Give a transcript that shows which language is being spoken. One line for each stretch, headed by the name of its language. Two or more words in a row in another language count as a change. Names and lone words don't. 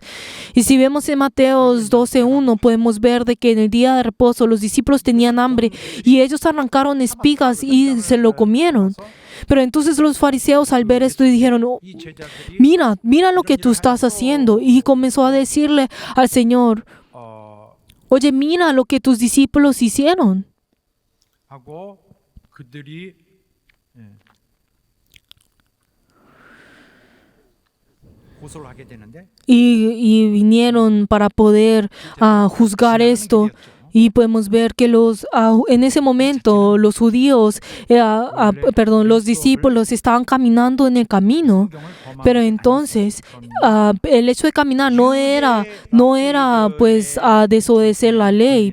Spanish: Y si vemos en Mateos 12:1 podemos ver de que en el día de reposo los discípulos tenían hambre y ellos arrancaron espigas y se lo comieron. Pero entonces los fariseos al ver esto dijeron, "Oh, mira lo que tú estás haciendo". Y comenzó a decirle al Señor, oye, mira lo que tus discípulos hicieron.
Korean: 하고 그들이 고소를 하게 되는데
Spanish: Y vinieron para poder juzgar esto. Y podemos ver que en ese momento los judíos, los discípulos estaban caminando en el camino. Pero entonces el hecho de caminar no era pues desobedecer la ley.